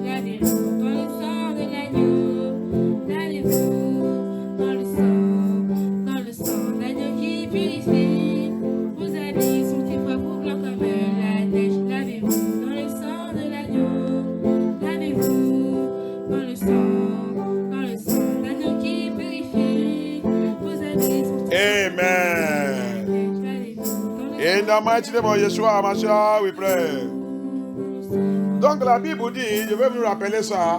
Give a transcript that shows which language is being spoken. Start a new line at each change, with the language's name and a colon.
French: Lavez-vous dans le sang de l'agneau. Lavez-vous dans le sang d'agneau qui purifie. Vos habits sont-ils propres ou blancs comme la neige? Lavez-vous dans le sang de l'agneau. Lavez-vous dans le sang d'agneau qui purifie. Vos habits sont-ils Amen.
English: In the mighty name of Yeshua HaMashiach, we pray.
French: Donc la Bible dit, je vais vous rappeler ça.